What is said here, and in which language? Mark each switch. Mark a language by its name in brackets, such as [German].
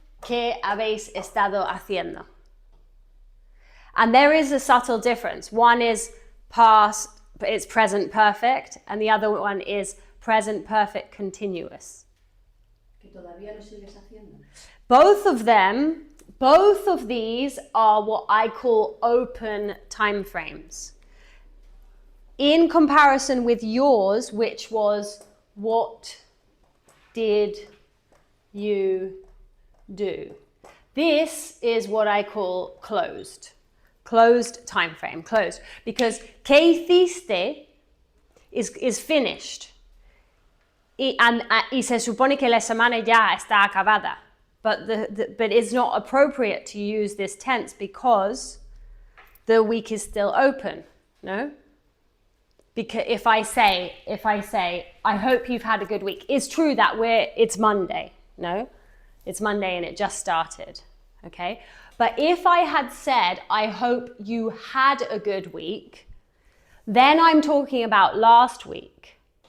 [Spanish] ¿Qué habéis estado haciendo? [English] And there is a subtle difference. One is past, it's present perfect, and the other one is present perfect continuous. [Spanish] Que todavía lo sigues haciendo. [English] Both of them, both of these are what I call open time frames. In comparison with yours, which was what did you do? This is what I call closed. Closed time frame, closed. Because [Spanish] ¿qué hiciste? [English] Is finished. [Spanish] Y se supone que la semana ya está acabada. [English] But it's not appropriate to use this tense because the week is still open, no? Because if I say, I hope you've had a good week, it's true that it's Monday, no? It's Monday and it just started, okay? But if I had said, I hope you had a good week, then I'm talking about last week.